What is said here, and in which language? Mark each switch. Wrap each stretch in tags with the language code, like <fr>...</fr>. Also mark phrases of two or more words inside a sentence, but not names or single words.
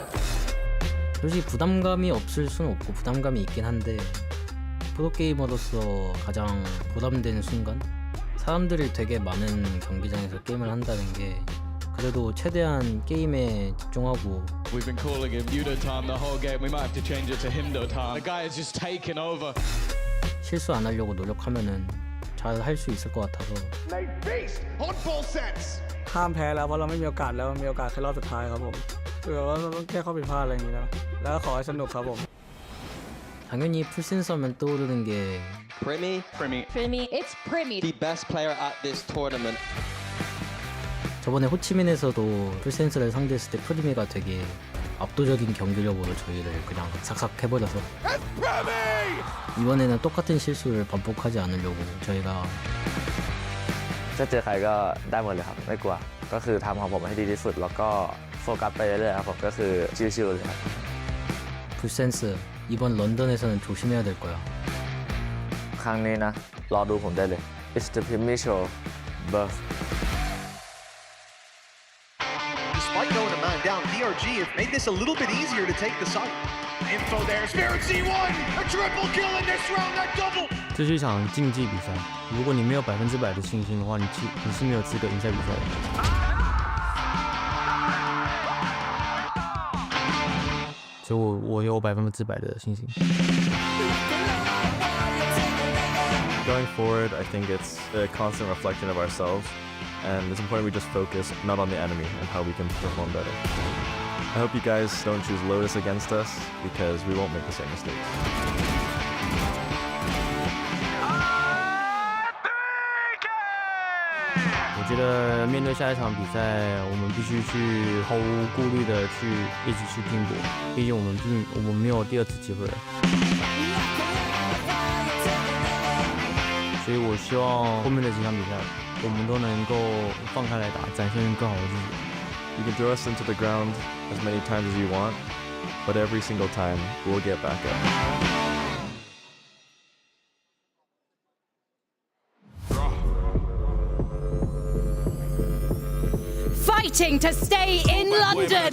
<ko>솔직히 부담감이 없을 수는 없고 부담감이 있긴 한데 프로게이머로서 가장 부담되는 순간? 사람들이 되게 많은 경기장에서 게임을 한다는 게 그래도 최대한 게임에 집중하고</ko> <en>We've been calling him Yudo time the whole game. We might have to change it to Himdo time. The guy is just taking over.</en> <ko>실수 안 하려고 노력하면은 잘 할 수 있을 것 같아서</ko> <th>ห้ามแพ้แล้วเพราะเราไม่มีโอกาสแล้วมีโอกาสแค่รอบสุดท้ายครับผมคือว่าเราต้องแก้ข้อผิดพลาดอะไรอย่างนี้นะแล้วก็ขอให้สนุกครับผม</th> <ko>당연히 풀센서면 떠오르는 게</ko> <en>Primi. It's Primi. The best player at this tournament.</en> <ko>저번에 호치민에서도 풀센서를 상대했을 때 프리미가 되게 압도적인 경기력으로 저희를 그냥 삭삭 해버려서 이번에는 똑같은 실수를 반복하지 않으려고 저희가</ko> <th>ถ้าเจอใครก็ได้หมดเลยครับไม่กลัวก็คือทำของผมให้ดีที่สุดแล้วก็โฟกัสไปเรื่อยๆครับผมก็คือชิวๆเลยครับ</th> <ko>풀센스 이번 런던에서는 조심해야 될 거야</ko> <th>ครั้งนี้นะรอดูผมได้เลยปี</th> <en>It's the premature birth. Despite going a man down, DRG have made this a little bit easier to take the site. Info there, Spirit C1, a triple kill in this round, that double.</en> <zh>这是一场竞技比赛，如果你没有100%的信心的话，你是没有资格赢赛比赛的。所以我有100%的信心。</zh> <en>Going forward, I think it's a constant reflection of ourselves, and it's important we just focus not on the enemy and how we can perform better. I hope you guys don't choose Lotus against us, because we won't make the same mistakes.</en> <zh>我觉得面对下一场比赛，我们必须去毫无顾虑的一直去拼搏，毕竟我们没有第二次机会了。所以我希望后面的几场比赛，我们都能够放开来打，展现更好的自己。</zh> <en>You can throw us into the ground as many times as you want, but every single time we'll get back up. Fighting to stay in London.</en>